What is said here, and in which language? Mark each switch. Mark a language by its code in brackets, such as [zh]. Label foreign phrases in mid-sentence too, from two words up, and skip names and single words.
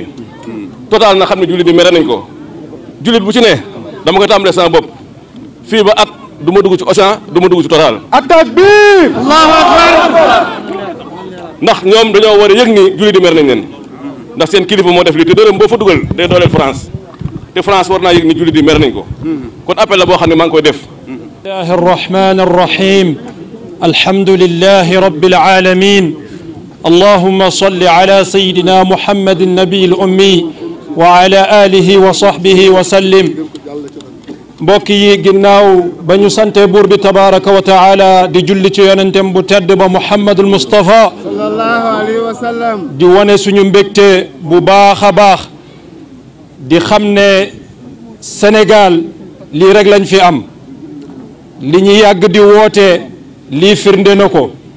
[wo] Total na xam ne jullit di mere nañ ko. jullit bu ci ne dama koy tàmbalee sama bopp fii ba at du ma dugg ci Auchan du ma dugg ci Total. [ar] تكبير، الله أكبر. [wo] ndax ñoom dañoo war a yëg ni jullit di mere nañ leen ndax seen kilifa moo def lii te dërëm boo fa dugal day dooleel France te France war naa yëg ni jullit di mere nañ ko. kon appel la boo xam ne maa ngi koy def. [ar] الله الرحمن الرحيم الحمد لله رب العالمين اللهم صل على سيدنا محمد النبي الأمي وعلى آله وصحبه وسلم [wo] mbokk yi ginnaaw ba ñu sante buur bi [ar] تبارك وتعالى [wo] di julli ci yonentem bu tedd ba Muhammadul Mustafa [ar] صلى الله عليه وسلم [wo] di wane suñu mbégte bu baax a baax di xam ne Sénégal lii rek lañ fi am li ñu yàgg di woote lii firnde na ko